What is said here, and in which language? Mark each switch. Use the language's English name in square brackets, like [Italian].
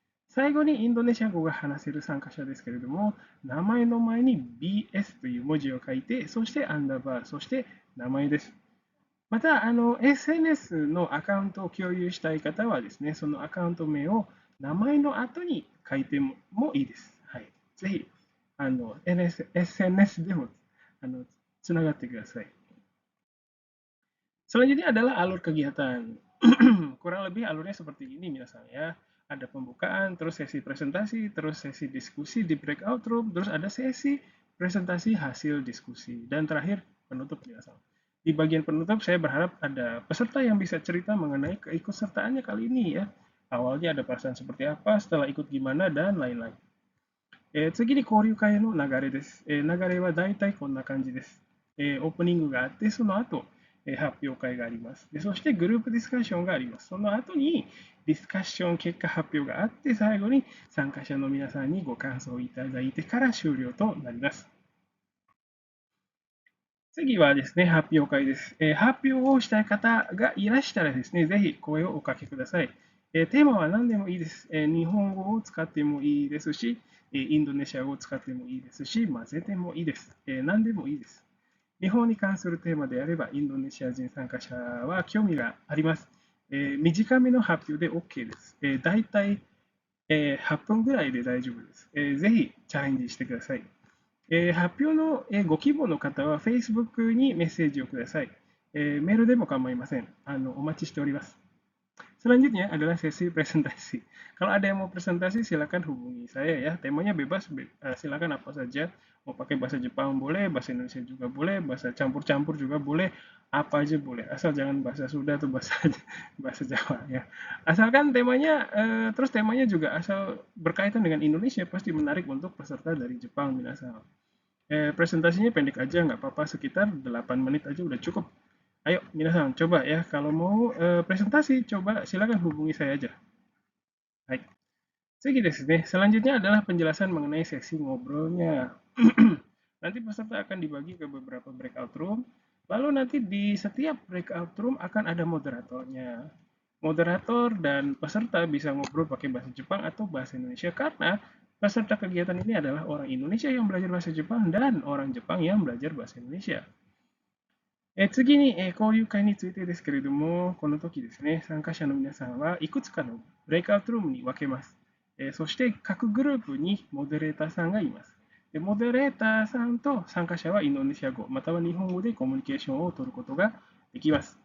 [Japanese] 最後にインドネシア語が話せる参加者ですけれども、名前の前に BS という文字を書いて、そしてアンダーバー、そして名前です。また、SNS のアカウントを共有したい方はですね、そのアカウント名を名前の後に書いてもいいです。はい。ぜひ、SNS でもつながってください。 [Indonesian] Selanjutnya adalah alur kegiatan. Kurang lebih alurnya seperti ini, minasan ya. Ada pembukaan, terus sesi presentasi, terus sesi diskusi di breakout room, terus ada sesi presentasi hasil diskusi, dan terakhir penutup, minasan. Di bagian penutup, saya berharap ada peserta yang bisa cerita mengenai keikutsertaannya kali ini ya. Awalnya ada perasaan seperti apa, setelah ikut gimana, dan lain-lain. [Japanese] 次に交流会の流れです。流れは大体こんな感じです。オープニングがあって、その後、発表会がありますで。そしてグループディスカッションがあります。その後にディスカッション結果発表があって、最後に参加者の皆さんにご感想をいただいてから終了となります。次はですね、発表会です。発表をしたい方がいらしたらですね、ぜひ声をおかけください。テーマは何でもいいです。日本語を使ってもいいですし、インドネシア語を使ってもいいですし、混ぜてもいいです。何でもいいです。日本に関するテーマであれば、インドネシア人参加者は興味があります。短めの発表で OK です。だいたい8分ぐらいで大丈夫です。ぜひチャレンジしてください。発表のご希望の方は Facebook にメッセージをください。メールでも構いません。お待ちしております。 [Indonesian] Selanjutnya adalah sesi presentasi. Kalau ada yang mau presentasi, silakan hubungi saya ya. Temanya bebas, silakan apa saja. Mau pakai bahasa Jepang boleh, bahasa Indonesia juga boleh, bahasa campur-campur juga boleh, apa aja boleh. Asal jangan bahasa Sunda atau bahasa bahasa Jawa ya. Asalkan temanya, terus temanya juga asal berkaitan dengan Indonesia, pasti menarik untuk peserta dari Jepang, minasan. Presentasinya pendek aja, nggak apa-apa, sekitar 8 menit aja udah cukup. Ayo, minasan, coba ya. Kalau mau presentasi, coba silakan hubungi saya aja. Baik. Selanjutnya adalah penjelasan mengenai sesi ngobrolnya. Nanti peserta akan dibagi ke beberapa breakout room, lalu nanti di setiap breakout room akan ada moderatornya. Moderator dan peserta bisa ngobrol pakai bahasa Jepang atau bahasa Indonesia karena peserta kegiatan ini adalah orang Indonesia yang belajar bahasa Jepang dan orang Jepang yang belajar bahasa Indonesia. [Japanese] 次に、交流会についてですけれども、この時ですね、参加者の皆さんはいくつかのブレイクアウトルームに分けます。そして各グループにモデレーターさんがいます。モデレーターさんと参加者はインドネシア語、または日本語でコミュニケーションを取ることができます。